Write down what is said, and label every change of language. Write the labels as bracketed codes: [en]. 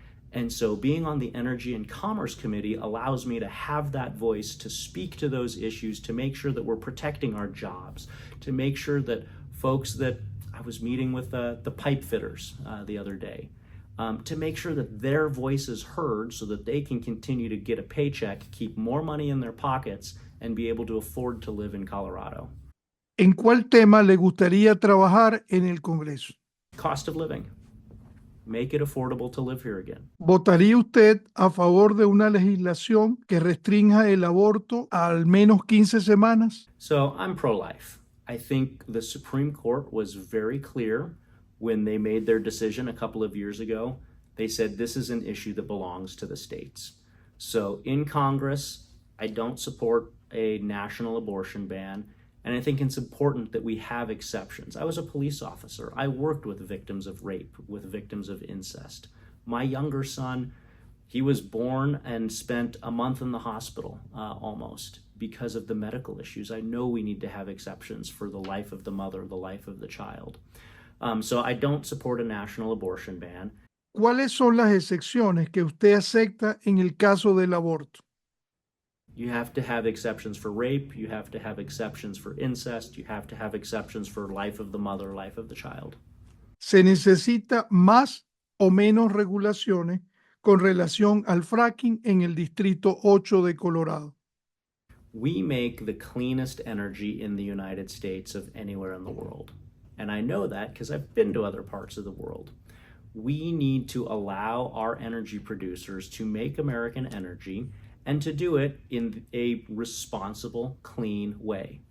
[en] And so being on the Energy and Commerce Committee allows me to have that voice, to speak to those issues, to make sure that we're protecting our jobs, to make sure that folks that I was meeting with the pipe fitters the other day, to make sure that their voice is heard so that they can continue to get a paycheck, keep more money in their pockets, and be able to afford to live in Colorado. [es] ¿En cuál tema le gustaría trabajar en el Congreso? [en] Cost of living. Make it affordable to live here again. [es] ¿Votaría usted a favor de una legislación que restrinja el aborto a al menos 15 semanas? [en] So I'm pro-life. I think the Supreme Court was very clear when they made their decision a couple of years ago. They said this is an issue that belongs to the states. So in Congress, I don't support a national abortion ban, and I think it's important that we have exceptions. I was a police officer. I worked with victims of rape, with victims of incest. My younger son, he was born and spent a month in the hospital almost because of the medical issues. I know we need to have exceptions for the life of the mother, the life of the child. So I don't support a national abortion ban. [es] ¿Cuáles son las excepciones que usted acepta en el caso del aborto? [en] You have to have exceptions for rape, you have to have exceptions for incest, you have to have exceptions for life of the mother, life of the child. [es] ¿Se necesita más o menos regulaciones con relación al fracking en el Distrito 8 de Colorado? [en] We make the cleanest energy in the United States of anywhere in the world. And I know that because I've been to other parts of the world. We need to allow our energy producers to make American energy and to do it in a responsible, clean way.